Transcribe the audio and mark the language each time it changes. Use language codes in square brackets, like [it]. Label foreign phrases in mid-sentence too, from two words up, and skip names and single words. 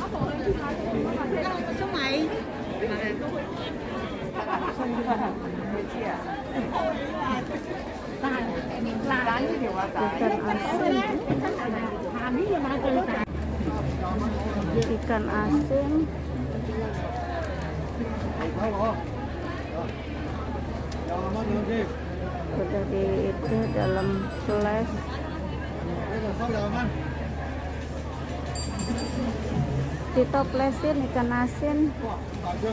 [yue] 粟米，你知啊？蛋呢條啊仔，下面要買最大。 [id] Ikan asin. Sudah di itu dalam flash. Ditoplesin ikan asin.